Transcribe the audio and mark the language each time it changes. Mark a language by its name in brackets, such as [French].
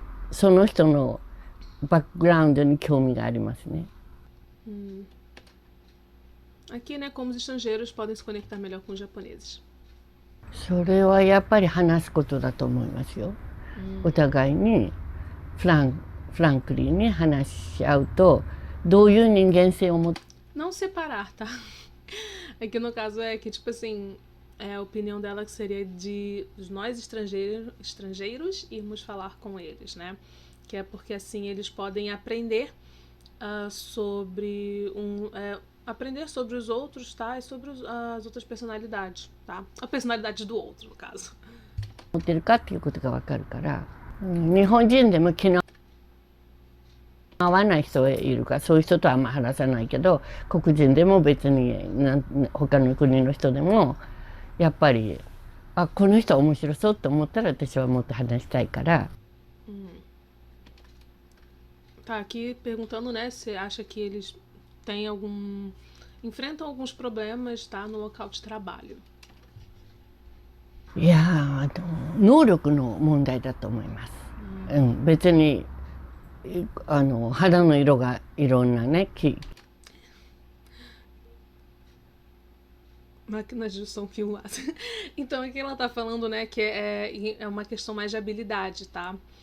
[Japanese] その人のバックグラウンドに興味がありますね。 [Portuguese] Aqui, né, como os estrangeiros podem se conectar melhor com os japoneses. [Japanese] それはやっぱり話すことだと思いますよ。お互いにフランクリーに話し合うと、どういう人間性を持って。 [Portuguese] Não separar, tá? Aqui no caso é que, tipo assim, a opinião dela que seria de nós estrangeiros irmos falar com eles, né? Que é porque assim eles podem aprender sobre aprender sobre os outros, tá? E sobre as outras personalidades, tá? A personalidade do outro, no caso. [Japanese] 持ってるかっていうことがわかるから、日本人でも気の合わない人がいるから、そういう人とはあんま話さないけど、黒人でも別に他の国の人でもやっぱりこの人は面白そうと思ったら私はもっと話したいから。 [Portuguese] Tá aqui perguntando, né, se acha que eles têm enfrentam alguns problemas, tá, no local de trabalho. [Japanese] いや能力の問題だと思います。別に肌の色がいろんなね。 [Portuguese] Máquinas de som que Então aqui ela tá falando, né, que é uma questão mais de habilidade, tá?